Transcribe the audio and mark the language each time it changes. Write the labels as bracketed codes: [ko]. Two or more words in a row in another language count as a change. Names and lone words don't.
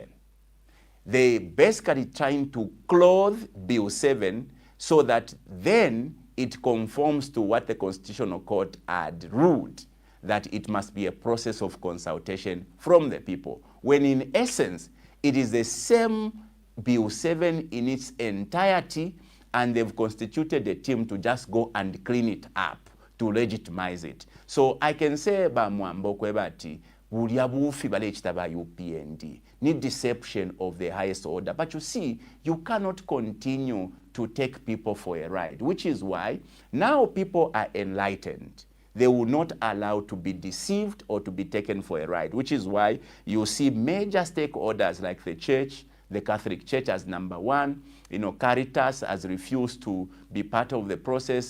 [en] They basically trying to clothe Bill 7 so that then it conforms to what the Constitutional Court had ruled, that it must be a process of consultation from the people, when in essence, it is the same Bill 7 in its entirety, and they've constituted a team to just go and clean it up, to legitimize it. So I can say [bem] ba Mwamba kwebati, bulya bufi bale chitaba UPND, [en] need deception of the highest order. But you see, you cannot continue to take people for a ride, which is why now people are enlightened. They will not allow to be deceived or to be taken for a ride, which is why you see major stakeholders like the church, the Catholic Church as number one, Caritas has refused to be part of the process.